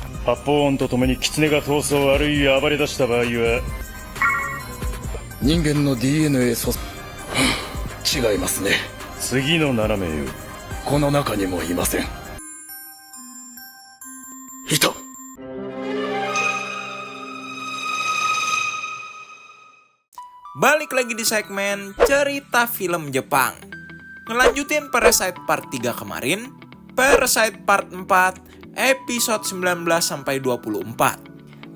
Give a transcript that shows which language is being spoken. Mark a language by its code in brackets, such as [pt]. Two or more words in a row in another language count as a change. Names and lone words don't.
[ja] 発砲音とともに狐が逃走あるいは暴れ出した場合は、人間の DNA 違いますね。次の7名よ。この中にもいません。いた。 [id] Balik lagi di segmen cerita film Jepang. Ngelanjutin Parasite Part 3 kemarin, Parasite Part 4 episode 19-24.